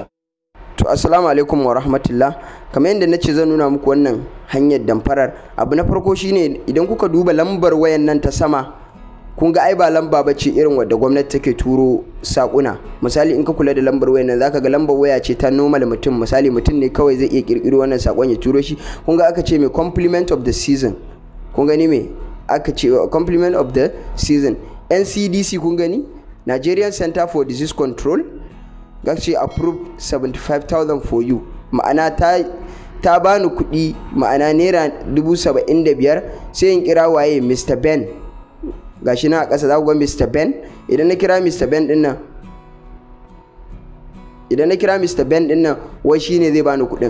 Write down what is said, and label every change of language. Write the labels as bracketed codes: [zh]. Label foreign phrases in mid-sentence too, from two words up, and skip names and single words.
[ha] To assalamu alaikum wa rahmatullah. Kamar yadda nace zan nuna muku wannan hanyar damfarar. Abu na farko shine idan kuka duba lambar wayan nan ta sama, kun ga ai ba lamba bace irin wadda gwamnati take turo sakuna. Misali in ka kula da lambar wayan nan zaka ga lambar waya ce ta normal mutum. Misali mutum ne kawai zai iya kirkiro wannan sakon ya turo shi. Kun ga aka ce mai [en] compliment of the season. [ha] Kun gani me aka ce [en] compliment of the season. [ha] NCDC kun gani, [en] Nigerian Center for Disease Control, gashi approved 75,000 for you. [ha] Ma'ana ta bani kuɗi, ma'ana naira 75,000. Sai in kira waye Mr. Ben, gashi na a ƙasa za ku ga Mr. Ben. Idan na kira Mr. Ben din nan, idan na kira Mr. Ben din nan wai shine zai bani kuɗin.